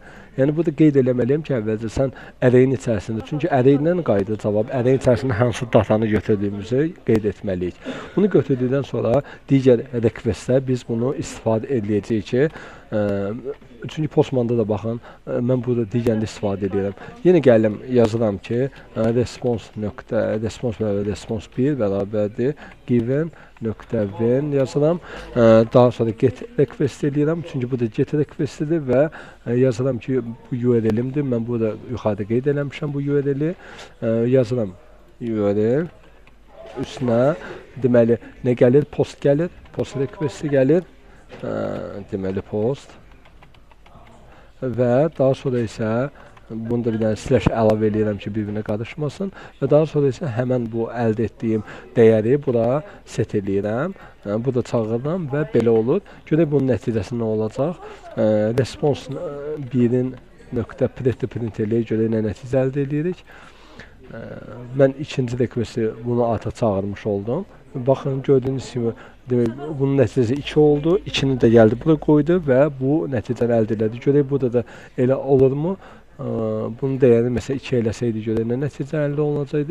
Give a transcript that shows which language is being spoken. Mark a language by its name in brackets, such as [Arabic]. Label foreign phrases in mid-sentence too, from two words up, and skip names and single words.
[Azerbaijani] Yəni, burada qeyd eləməliyəm ki, əvvəlcə sən arrayin içərisində, çünki arraydən qayıdır cavab, arrayin içərisində hansı datanı götürdüyümüzü qeyd etməliyik. Bunu götürdükdən sonra digər requestdə biz bunu istifadə edəcəyik ki, çünki Postmanda da baxın, mən burada digərində istifadə edirəm. Yenə gəlim, yazıram ki, response1 bərabərdir, given.when yazıram. Daha sonra [English] get request [Azerbaijani] edirəm, çünki bu da [English] get requestidir [Azerbaijani] və yazıram ki, bu URL-imdir. Mən burada yuxarıda qeyd eləmişəm bu URL-i. Yazıram URL. Üstünə, deməli, nə gəlir? Post gəlir, [English] post requesti [Azerbaijani] gəlir. Deməli, post. Və daha sonra isə bunu da bir dənə slash əlavə edirəm ki, bir-birinə qarışmasın və daha sonra isə həmən bu əldə etdiyim dəyəri bura set edirəm, burada çağırıram və belə olur. Görək bunun nəticəsi nə olacaq? Response 1-in nöqtə print eləyək, görək nə nəticə əldə edirik. Mən ikinci requesti bunu artıq çağırmış oldum. Baxın, gördüyünüz kimi bunun nəticəsi 2 oldu. 2-ni də gəldi, bura qoydu və bu nəticəni əldə elədi. Görək, burada da elə olurmu? Bunun dəyərini məsələn 2 eləsəydi, görək nə nəticə əldə olunacaqdı?